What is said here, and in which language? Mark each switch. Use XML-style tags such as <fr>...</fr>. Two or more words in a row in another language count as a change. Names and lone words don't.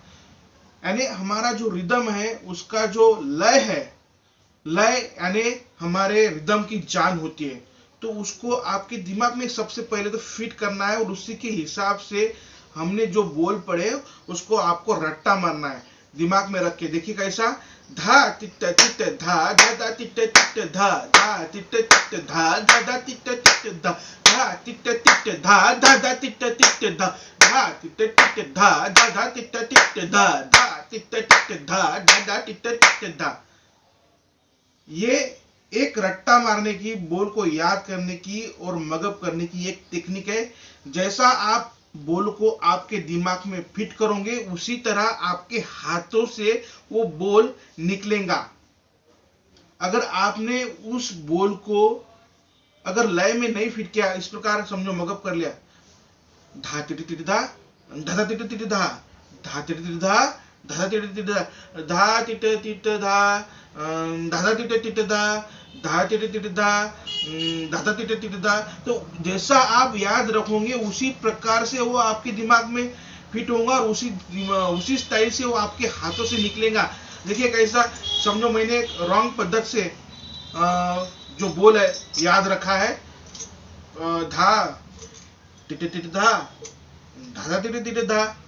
<hi>यानी हमारा जो रिदम है उसका जो लय है, लय यानी हमारे रिदम की जान होती है। तो उसको आपके दिमाग में सबसे पहले तो फिट करना है और उसी के हिसाब से हमने जो बोल पढ़े उसको आपको रट्टा मारना है। दिमाग में रख के देखिए कैसा, धा टिट टिट धा, धा धा टिट टिट धा, धा टिट टिट धा, धा धा टिट टिट धा, धा टिट टिट धा, धा धा टिट टिट धा, धा टिट टिट धा, धा धा टिट टिट धा, धा टिट टिट धा, धा धा टिट टिट धा। ये एक रट्टा मारने की, बोल को याद करने की और मगअप करने की एक टेक्निक है। जैसा आप बोल को आपके दिमाग में फिट करोगे उसी तरह आपके हाथों से वो बोल निकलेगा। अगर आपने उस बोल को अगर लय में नहीं फिट किया, इस प्रकार समझो मगअप कर लिया, धा टिट टिट धा, धा टिट टिट धा, धा टिट टिट धा, धा टिट टिट धा, धा टिट टिट धा, धा टिट टिट धा, धा टिट टिट धा, धा टिट टिट धा। तो जैसा आप याद रखोगे उसी प्रकार से वो आपके दिमाग में फिट होगा और उसी स्टाइल से वो आपके हाथों से निकलेगा। देखिए कैसा, समझो मैंने रॉन्ग पद्धति से जो बोल है याद रखा है, धा टिट टिट धा, धा टिट टिट धा।</hi>